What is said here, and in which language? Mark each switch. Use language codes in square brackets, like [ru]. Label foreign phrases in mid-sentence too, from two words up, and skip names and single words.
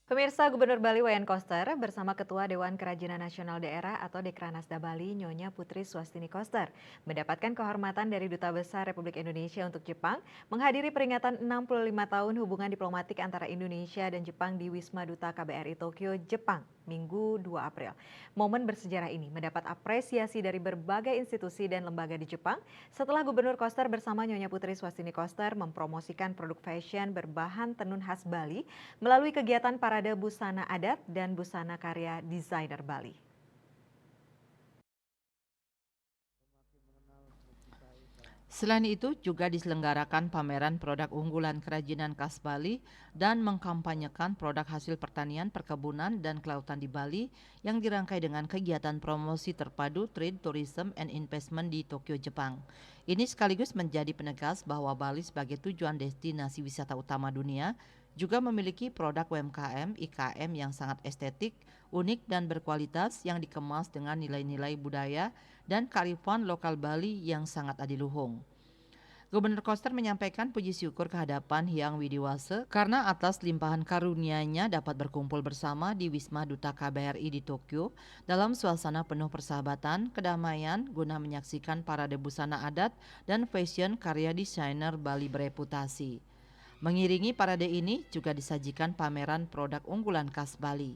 [id] Pemirsa, Gubernur Bali Wayan Koster bersama Ketua Dewan Kerajinan Nasional Daerah atau Dekranasda Bali, Nyonya Putri Swastini Koster, mendapatkan kehormatan dari Duta Besar Republik Indonesia untuk Jepang menghadiri peringatan 65 tahun hubungan diplomatik antara Indonesia dan Jepang di Wisma Duta KBRI Tokyo, Jepang, Minggu 2 April. Momen bersejarah ini mendapat apresiasi dari berbagai institusi dan lembaga di Jepang setelah Gubernur Koster bersama Nyonya Putri Swastini Koster mempromosikan produk fashion berbahan tenun khas Bali melalui kegiatan parade busana adat dan busana karya desainer Bali. Selain itu juga diselenggarakan pameran produk unggulan kerajinan khas Bali dan mengkampanyekan produk hasil pertanian, perkebunan, dan kelautan di Bali yang dirangkai dengan kegiatan promosi terpadu [en] trade, tourism, and investment [id] di Tokyo, Jepang. Ini sekaligus menjadi penegas bahwa Bali sebagai tujuan destinasi wisata utama dunia juga memiliki produk UMKM, IKM yang sangat estetik, unik, dan berkualitas yang dikemas dengan nilai-nilai budaya dan kearifan lokal Bali yang sangat adiluhung. Gubernur Koster menyampaikan puji syukur kehadapan Hyang Widiwase karena atas limpahan karunia-Nya dapat berkumpul bersama di Wisma Duta KBRI di Tokyo dalam suasana penuh persahabatan, kedamaian guna menyaksikan parade busana adat dan fashion karya desainer Bali bereputasi. Mengiringi parade ini juga disajikan pameran produk unggulan khas Bali.